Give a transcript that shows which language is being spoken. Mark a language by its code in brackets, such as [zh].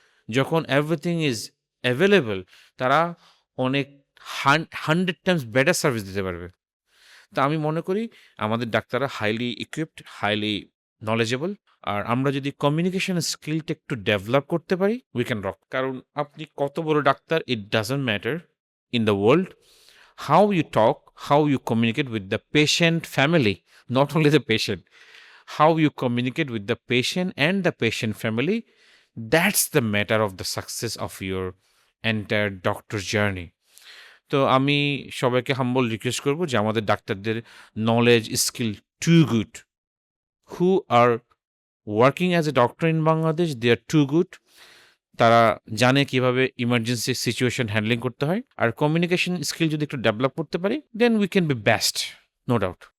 [en] যখন everything is available, [bn] তারা অনেক [en] 100 times better service [bn] দিতে পারবে। তা আমি মনে করি আমাদের ডাক্তাররা হাইলি ইকুইপড, হাইলি নলেজেবল। আর আমরা যদি কমিউনিকেশন স্কিলটা একটু ডেভেলপ করতে পারি, [en] We can rock. [bn] কারণ আপনি কত বড় doctor, [en] It doesn't matter in the world. How you talk, how you communicate with the patient family, not only the patient, how you communicate with the patient and the patient family, that's the matter of the success of your entire doctor journey. [bn] তো আমি সবাইকে humble request করব যে আমাদের ডাক্তারদের [en] Knowledge skill too good, who are working as a doctor in Bangladesh, they are too good. [bn] তারা জানে কিভাবে ইমার্জেন্সি সিচুয়েশন হ্যান্ডলিং করতে হয়। আর কমিউনিকেশন স্কিল যদি একটু ডেভেলপ করতে পারি, [en] Then we can be best, no doubt.